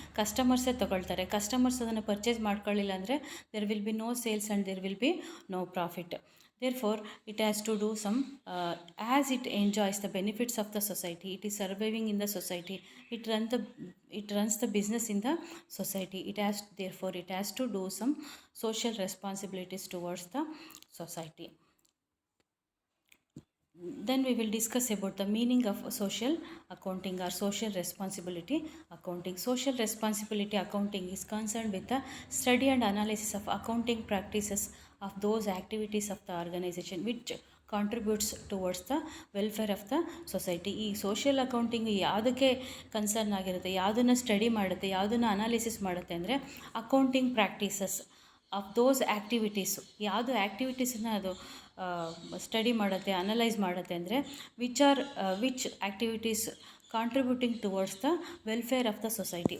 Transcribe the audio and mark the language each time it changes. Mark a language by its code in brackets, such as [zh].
[kn] ಕಸ್ಟಮರ್ಸೇ ತೊಗೊಳ್ತಾರೆ. ಕಸ್ಟಮರ್ಸ್ ಅದನ್ನು ಪರ್ಚೇಸ್ ಮಾಡ್ಕೊಳ್ಳಿಲ್ಲ ಅಂದರೆ [en] There will be no sales and there will be no profit. Therefore, it has to do some, as it enjoys the benefits of the society, it is surviving in the society, it runs the business in the society. Therefore, it has to do some social responsibilities towards the society. Then we will discuss about the meaning of social accounting or social responsibility accounting. Social responsibility accounting is concerned with the study and analysis of accounting practices of those activities of the organization which contributes towards the welfare of the society. [kn] ಈ social accounting ಯಾವುದಕ್ಕೆ concern ಆಗಿರುತ್ತೆ, ಯಾವುದನ್ನು study ಮಾಡುತ್ತೆ, ಯಾವುದನ್ನು analysis ಮಾಡುತ್ತೆ ಅಂದರೆ [en] Accounting practices of those activities. [kn] ಯಾವುದು ಆ್ಯಕ್ಟಿವಿಟೀಸನ್ನು ಅದು ಸ್ಟಡಿ ಮಾಡುತ್ತೆ, ಅನಲೈಸ್ ಮಾಡುತ್ತೆ ಅಂದರೆ [en] Which activities contributing towards the welfare of the society.